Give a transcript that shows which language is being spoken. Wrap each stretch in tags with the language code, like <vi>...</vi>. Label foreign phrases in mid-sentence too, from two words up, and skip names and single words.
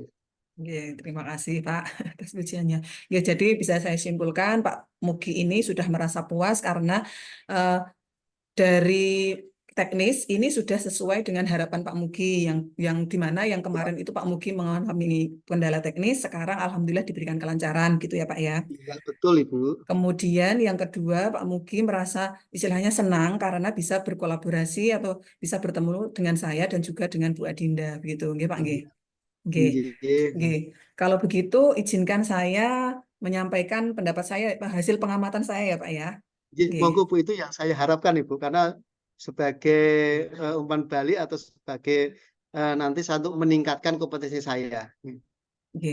<id>Oke, terima kasih Pak atas pujiannya. Ya, jadi bisa saya simpulkan Pak Mugi ini sudah merasa puas karena eh, dari teknis ini sudah sesuai dengan harapan Pak Mugi yang di mana yang kemarin itu Pak Mugi mengalami kendala teknis, sekarang alhamdulillah diberikan kelancaran gitu ya Pak ya. Iya, betul Ibu. Kemudian yang kedua, Pak Mugi merasa istilahnya senang karena bisa berkolaborasi atau bisa bertemu dengan saya dan juga dengan Bu Adinda, begitu, nggih Pak nggih. Iya.</id> <jv>Nggih, nggih.</jv> <id>Nggih. Kalau begitu, izinkan saya menyampaikan pendapat saya, hasil pengamatan saya ya Pak ya. Nggih, Nggih, monggo Bu, itu yang saya harapkan Ibu, karena sebagai umpan balik atau sebagai nanti untuk meningkatkan kompetensi saya. nggih.</id>